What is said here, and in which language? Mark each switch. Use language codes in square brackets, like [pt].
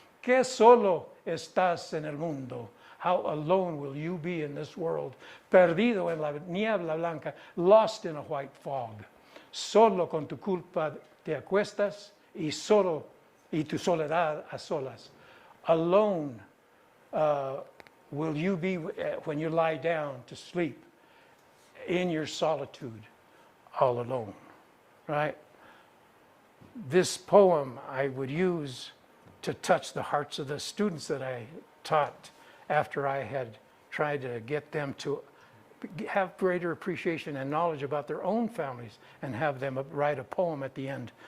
[es] Que solo estás en el mundo. [en] How alone will you be in this world? [es] Perdido en la niebla blanca, [en] lost in a white fog. [es] Solo con tu culpa te acuestas y tu soledad a solas. [en] Alone will you be when you lie down to sleep in your solitude, all alone, right? This poem I would use to touch the hearts of the students that I taught after I had tried to get them to have greater appreciation and knowledge about their own families and have them write a poem at the end.